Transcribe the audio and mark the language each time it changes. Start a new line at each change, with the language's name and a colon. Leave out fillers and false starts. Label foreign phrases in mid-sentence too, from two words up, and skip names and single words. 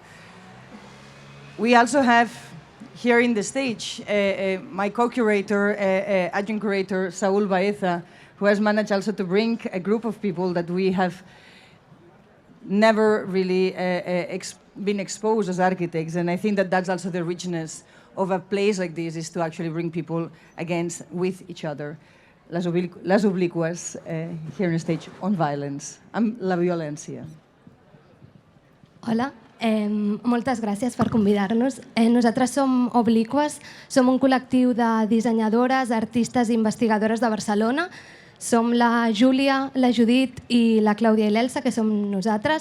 English: We also have here in the stage my co-curator, adjunct curator, Saúl Baeza, who has managed also to bring a group of people that we have never really been exposed as architects. And I think that that's also the richness of a place like this, is to actually bring people against, with each other. Las Oblicuas, here on stage, on violence,
Catalan: amb la violència. Hola, moltes gràcies per convidar-nos. Nosaltres som Oblicuas, som un col·lectiu de dissenyadores, artistes i investigadores de Barcelona. Som la Júlia, la Judit i la Clàudia i l'Elsa, que som nosaltres.